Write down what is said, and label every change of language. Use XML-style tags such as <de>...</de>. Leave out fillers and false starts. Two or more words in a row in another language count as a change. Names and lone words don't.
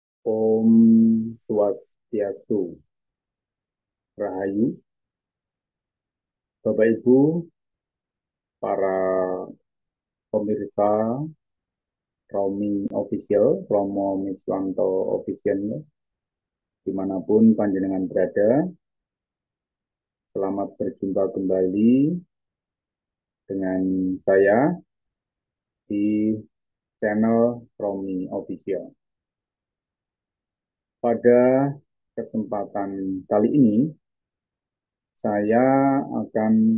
<ban>Om Swastiastu,</ban> <id>Rahayu, Bapak Ibu, para pemirsa Romi Official, Romo Miswanto Official, dimanapun panjenengan berada, selamat berjumpa kembali dengan saya di channel Romi Official. Pada kesempatan kali ini, saya akan</id>